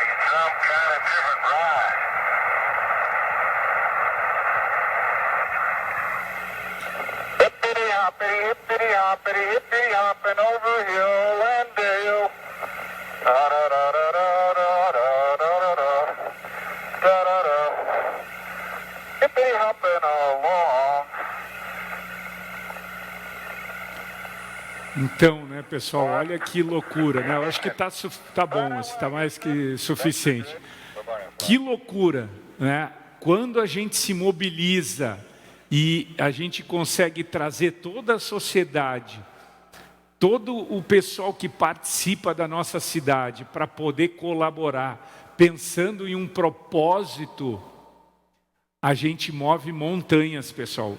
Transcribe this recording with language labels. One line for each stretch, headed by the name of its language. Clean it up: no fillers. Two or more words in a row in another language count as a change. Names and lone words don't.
English: some kind of different ride. Hippity hoppity, hippity hopping over hill and dale. Da da da da da da da da da da da da. Hippity hopping along.
Portuguese: Então, né, pessoal, olha que loucura, né? Eu acho que tá bom, está mais que suficiente. Que loucura, né? Quando a gente se mobiliza e a gente consegue trazer toda a sociedade, todo o pessoal que participa da nossa cidade para poder colaborar, pensando em um propósito, a gente move montanhas, pessoal.